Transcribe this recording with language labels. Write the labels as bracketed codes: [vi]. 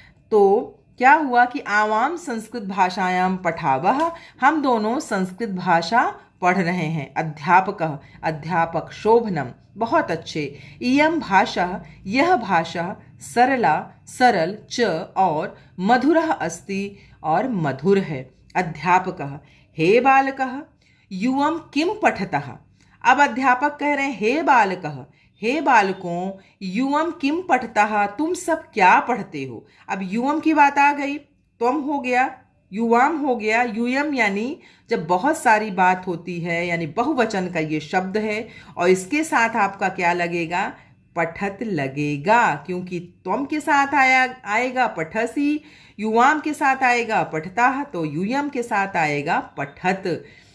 [hi] तो क्या हुआ कि [sa] आवाम संस्कृत भाषायाम पठावह, [hi] हम दोनों संस्कृत भाषा पढ़ रहे हैं। अध्यापक अध्यापक शोभनम बहुत अच्छे। [sa] इयम भाषा [hi] यह भाषा [sa] सरला [hi] सरल च और [sa] मधुरः अस्ति [hi] और मधुर है। [sa] अध्यापकः हे बालकः युवम किम पठतः। [hi] अब अध्यापक कह रहे हैं [sa] हे बालकः [hi] हे बालकों [sa] युवम किम पठतः, [hi] तुम सब क्या पढ़ते हो। अब युवम की बात आ गई, तुम हो गया, युवाम हो गया, यूयम यानी जब बहुत सारी बात होती है यानी बहुवचन का ये शब्द है, और इसके साथ आपका क्या लगेगा, पठत लगेगा, क्योंकि त्वम के साथ आएगा पठसी, युवाम के साथ आएगा पठता, तो यूयम के साथ आएगा पठत।